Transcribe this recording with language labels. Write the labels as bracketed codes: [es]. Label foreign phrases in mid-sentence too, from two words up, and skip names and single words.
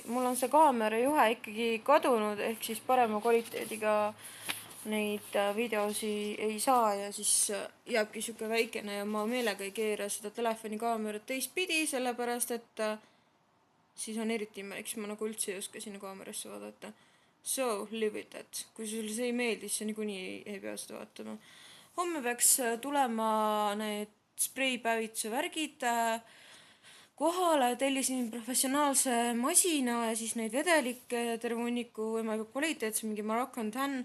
[et] Mul on see kaamera juhe ikkagi kadunud, ehk siis parema kvaliteediga neid videosi ei saa ja siis jääbki siuke väikene ja ma meelega ei keera seda telefoni kaamerat teistpidi, sellepärast et siis on eriti imelik, siis ma nagu üldse ei oska sinna kaamerasse vaadata. [en] So, live with that. [et] Kui sulle see ei meeldi, siis niikuinii ei pea seda vaatama. Homme peaks tulema need spreipäevituse värgid kohale, tellisin professionaalse masina ja siis neid vedelikke terve hunniku võimalikult kvaliteetse, mingi Moroccan Tan.